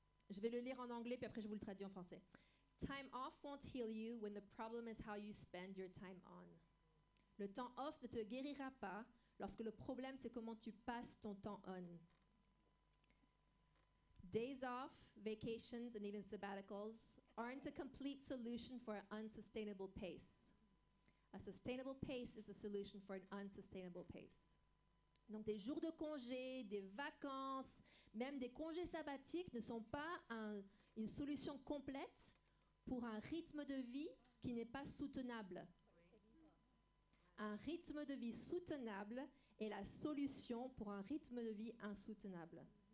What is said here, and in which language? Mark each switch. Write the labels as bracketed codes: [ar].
[fr] Je vais le lire en anglais, puis après je vous le traduis en français. [en] Time off won't heal you when the problem is how you spend your time on. [fr] Le temps off ne te guérira pas lorsque le problème c'est comment tu passes ton temps on. [en] Days off, vacations, and even sabbaticals aren't a complete solution for an unsustainable pace. A sustainable pace is a solution for an unsustainable pace. [fr] Donc des jours de congé, des vacances, même des congés sabbatiques ne sont pas une solution complète pour un rythme de vie qui n'est pas soutenable. Un rythme de vie soutenable est la solution pour un rythme de vie insoutenable.